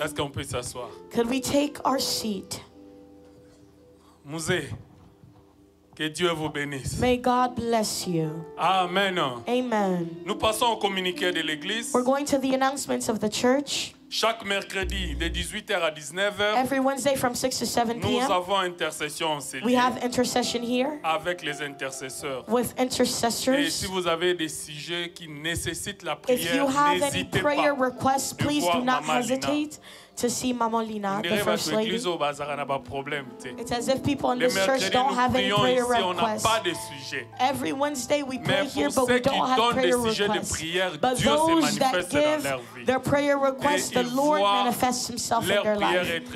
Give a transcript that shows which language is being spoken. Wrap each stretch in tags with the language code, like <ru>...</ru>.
<fr>Est-ce qu'on peut s'asseoir?</fr> <en>Could we take our seat?</en> <fr>Mouzé, que Dieu vous bénisse.</fr> <en>May God bless you. Amen. Amen.</en> <fr>Nous passons au communiqué de l'église.</fr> <en>We're going to the announcements of the church.</en> <fr>Chaque mercredi de 18h à 19h.</fr> <en>Every Wednesday from 6 to 7 p.m.</en> <fr>Nous avons intercession en cellule.</fr> <en>We have intercession here.</en> <fr>Avec les intercesseurs.</fr> <en>With intercessors.</en> <fr>Et si vous avez des sujets qui nécessitent la prière,</fr> <en>if you have any</en> <fr>n'hésitez</fr> <en>prayer</en> <fr>pas</fr> <en>requests, please do not hesitate to see Maman Lina, the First Lady. It's as if people in this church don't have any prayer requests. Every Wednesday we pray here, but we don't have prayer requests. But those that give their prayer requests, the Lord manifests Himself in their life.</en>